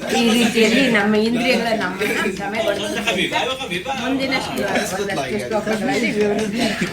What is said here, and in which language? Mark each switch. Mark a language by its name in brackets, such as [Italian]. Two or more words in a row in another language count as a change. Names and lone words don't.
[Kannada] ಈ ರೀತಿಯಲ್ಲಿ ನಮ್ಮ ಇಂದ್ರಿಯಗಳ ನಮ್ಮನ್ನ ಭ್ರಮೆಗೊಳಿಸುತ್ತೆ. [Arabic] خفيف ايوه خفيف [Kannada] ಮುಂದಿನ ಒಂದಷ್ಟು ಶ್ಲೋಕಗಳಲ್ಲಿ ವಿವರಿಸ್ತೀನಿ.